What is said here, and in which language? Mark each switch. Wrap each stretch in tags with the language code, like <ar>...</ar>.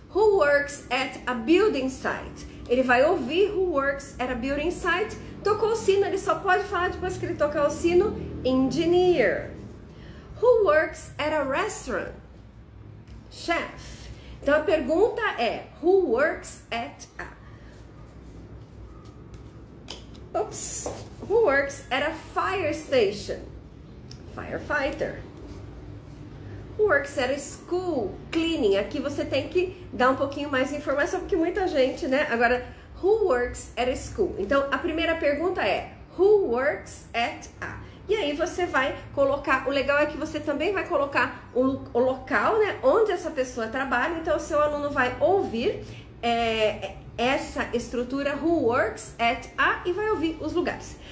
<en>Who works at a building site?</en> <pt>Ele vai ouvir</pt> <en>who works at a building site.</en> <pt>Tocou o sino, ele só pode falar depois que ele tocar o sino.</pt> <en>Engineer. Who works at a restaurant? Chef.</en> <pt>Então a pergunta é,</pt> <en>who works at a... Who works at a fire station? Firefighter. Who works at a school? Cleaning.</en> <pt>Aqui você tem que dar um pouquinho mais de informação, porque muita gente, né? Agora,</pt> <en>who works at a school?</en> <pt>Então a primeira pergunta é,</pt> <en>who works at a...</en> <pt>E aí você vai colocar, o legal é que você também vai colocar o local, né, onde essa pessoa trabalha. Então o seu aluno vai ouvir essa estrutura</pt> <en>who works at a</en> <pt>e vai ouvir os lugares.</pt>